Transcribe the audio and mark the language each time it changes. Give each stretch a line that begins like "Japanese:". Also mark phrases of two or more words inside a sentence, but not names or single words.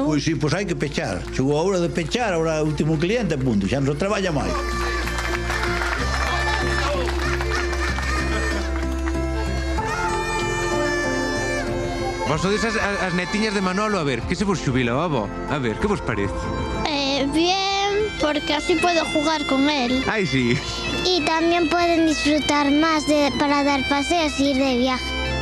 Galician: Pois sí, pois hai que pechar. Chegou a hora de pechar, ahora o último cliente, punto, xa non se traballa máis. Vos sodes as netiñas de Manolo, a ver, que se vos xubila, avó? A ver, que vos parece?
Spanish: Bien, porque así puedo jugar con él. Ai, sí. Y también pueden disfrutar más para dar paseos y ir de viaje.